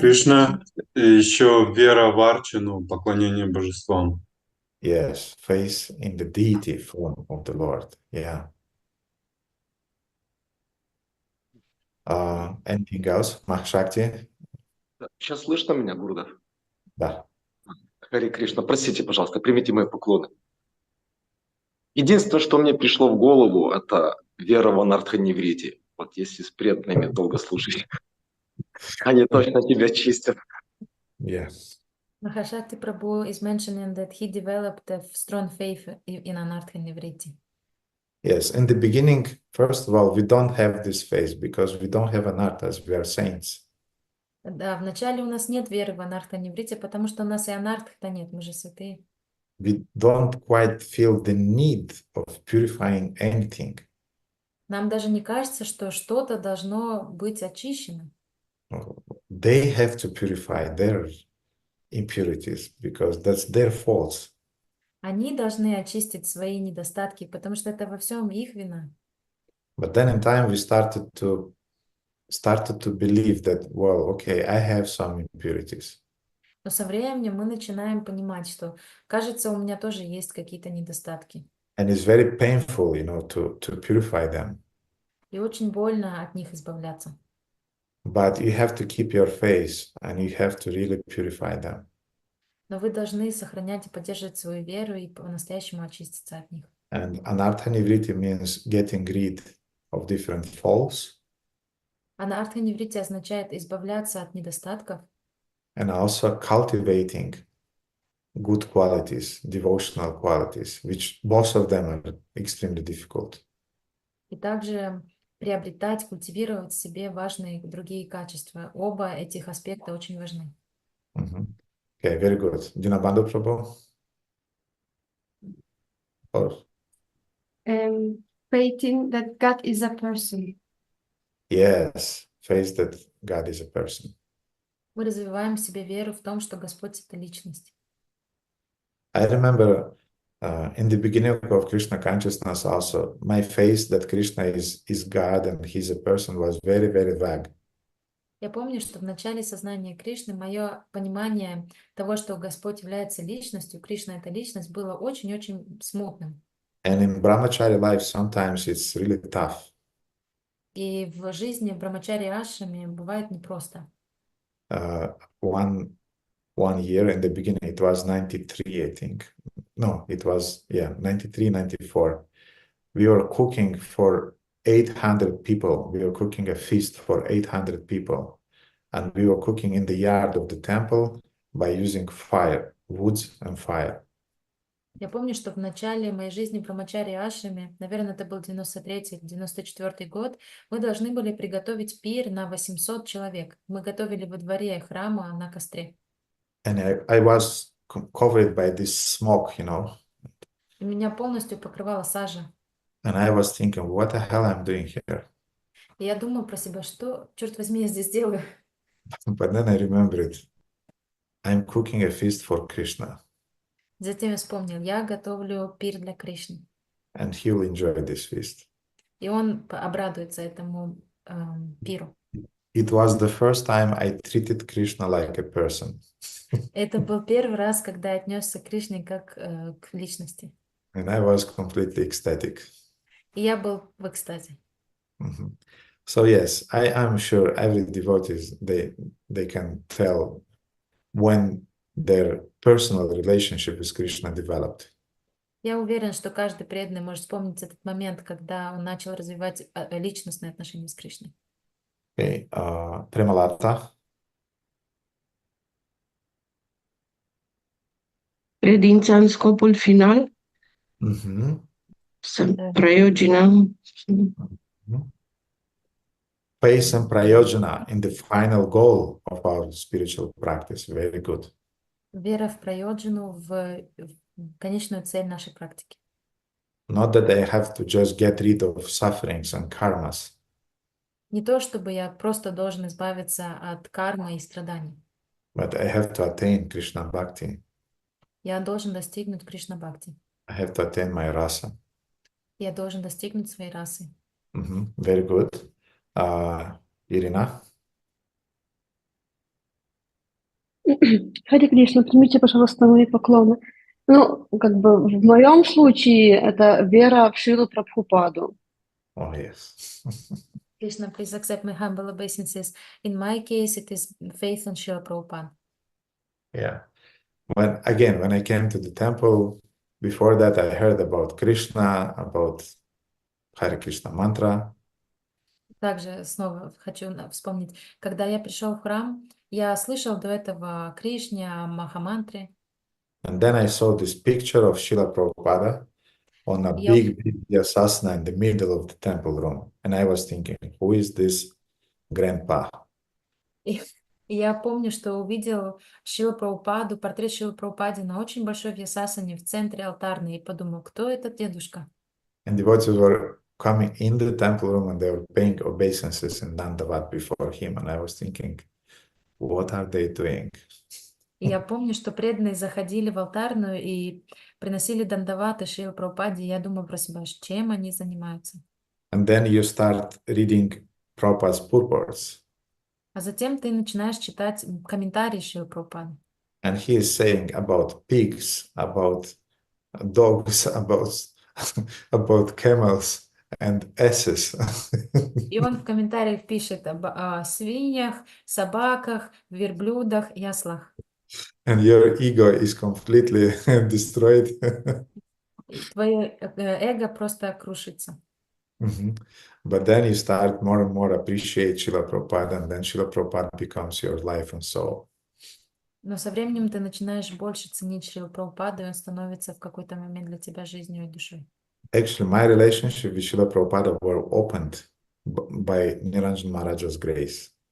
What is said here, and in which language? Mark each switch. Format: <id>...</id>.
<ru>Кришна, и еще вера в арчану, поклонение божествам.</ru> <en>Yes, faith in the deity form of the Lord. Yeah. Anything else? Mahashakti?</en> <ru>Сейчас слышно меня, Гурдов? Да. Харе Кришна, простите, пожалуйста, примите мои поклоны. Единственное, что мне пришло в голову, это вера в анартха-неврити. Вот если с преданными долго слушать, они точно тебя чистят.</ru> <en>Yes. Mahashakti Prabhu is mentioning that he developed a strong faith in Anartha Nivriti. Yes. In the beginning, first of all, we don't have this faith because we don't have anarthas, we are saints.</en> <ru>Да, вначале у нас нет веры в Анартха Ниврити, потому что у нас и Анартха-то нет, мы же святые.</ru> <en>We don't quite feel the need of purifying anything.</en> <ru>Нам даже не кажется, что что-то должно быть очищено.</ru> <en>They have to purify their impurities because that's their faults.</en> <ru>Они должны очистить свои недостатки, потому что это во всем их вина.</ru> <en>But then in time we started to believe that, well, okay, I have some impurities.</en> <ru>Но со временем мы начинаем понимать, что, кажется, у меня тоже есть какие-то недостатки.</ru> <en>And it's very painful, to purify them.</en> <ru>И очень больно от них избавляться.</ru> <en>But you have to keep your faith and you have to really purify them.</en> <ru>Но вы должны сохранять и поддерживать свою веру и по-настоящему очиститься от них.</ru> <en>And anartha nivriti means getting rid of different faults.</en> <ru>Анартха Ниврити означает избавляться от недостатков.</ru> <en>And also cultivating good qualities, devotional qualities, which both of them are extremely difficult.</en> <ru>И также приобретать, культивировать в себе важные другие качества. Оба этих аспекта очень важны.</ru> <en>Okay, very good. Dinabandhu Prabhu? Or, Faith in that God is a person. yes, faith that God is a person.</en> <ru>Мы развиваем в себе веру в том, что Господь — это личность.</ru> <en>I remember in the beginning of Krishna consciousness also, my faith that Krishna is God and he's a person was very, very vague.</en> <ru>Я помню, что в начале сознания Кришны мое понимание того, что Господь является личностью, Кришна — это личность, было очень-очень смутным.</ru> <en>And in brahmachari life, sometimes it's really tough.</en> <ru>И в жизни в брамачари ашраме бывает непросто.</ru> <en>One year in the beginning, it was 93, I think. No, it was, 93, 94. We were cooking for 800 people. We were cooking a feast for 800 people. And we were cooking in the yard of the temple by using fire, woods and fire.</en> <ru>Я помню, что в начале моей жизни в брамачари ашраме, наверное, это был 93-94 год, мы должны были приготовить пир на 800 человек. Мы готовили во дворе храма на костре.</ru> <en>And I was covered by this smoke,</en> <ru>И меня полностью покрывала сажа.</ru> <en>and I was thinking, what the hell I'm doing here?</en> <ru>И я думаю про себя, что, черт возьми, я здесь делаю?</ru> <en>But then I remembered, I'm cooking a feast for Krishna,</en> <ru>Затем я вспомнил, я готовлю пир для Кришны.</ru> <en>and he will enjoy this feast.</en> <ru>И он обрадуется этому пиру.</ru> <en>It was the first time I treated Krishna like a person.</en> <ru>Это был первый раз, когда я отнесся к Кришне как к личности.</ru> <en>And I was completely ecstatic.</en> <ru>И я был в экстазе. Mhm.</ru> <en>So yes, I am sure every devotee, they can tell when their personal relationship with Krishna developed.</en> <ru>Я уверен, что каждый преданный может вспомнить этот момент, когда он начал развивать личностные отношения с Кришной.</ru> <en>Okay, Premalata.</en> <ro>Credința în scopul final, Mhm. prayogina.</ro> <en>Faith and prayojana in the final goal of our spiritual practice. Very good.</en> <ru>Вера в прайоджану, в конечную цель нашей практики.</ru> <en>Not that I have to just get rid of sufferings and karmas,</en> <ru>Не то, чтобы я просто должен избавиться от кармы и страданий.</ru> <en>but I have to attain Krishna Bhakti.</en> <ru>Я должен достигнуть Кришна-бхакти.</ru> <en>I have to attain my rasa.</en> <ru>Я должен достигнуть своей расы.</ru> <en>Very good. Ирина.</en> <ru>Харе Кришна, примите, пожалуйста, мои поклоны. Ну, как бы в моем случае это вера в Шрилу Прабхупаду.</ru> <en>Oh, yes. Krishna, please accept my humble obeisances. In my case, it is faith in Srila Prabhupada. Yeah. When I came to the temple, before that I heard about Krishna, about Hare Krishna mantra.</en> <ru>Также снова хочу вспомнить, когда я пришел в храм, я слышал до этого о Кришне, о Махамантре.</ru> <en>And then I saw this picture of Srila Prabhupada on a big Vьясасana in the middle of the temple room. And I was thinking, who is this grandpa?</en> <ru>И я помню, что увидел Шрила Прабхупаду, портрет Шрила Прабхупады на очень большой Вьясасане в центре алтарной, и подумал, кто этот дедушка?</ru> <en>And devotees were coming in the temple room and they were paying obeisances in Dandavat before him. And I was thinking, what are they doing?</en> <ru>И я помню, что преданные заходили в алтарную и приносили дандаваты Шрила Прабхупаде, и я думаю про себя, чем они занимаются.</ru> <en>And then you start reading Prabhupada's purports.</en> <ru>А затем ты начинаешь читать комментарии Шрила Прабхупады.</ru> <en>And he is saying about pigs, about dogs, about camels and asses.</en> <ru>И он в комментариях пишет о свиньях, собаках, верблюдах и ослах.</ru> <en>And your ego is completely destroyed.</en> <ru>И твое эго просто крушится.</ru> <en>But then you start more and more appreciate Srila Prabhupada, and then Srila Prabhupada becomes your life and soul.</en> <ru>Но со временем ты начинаешь больше ценить Шрилу Прабхупаду, и он становится в какой-то момент для тебя жизнью и душой.</ru> <en>Actually, my relationship with Srila Prabhupada were opened by Niranjan Maharaja's grace.</en>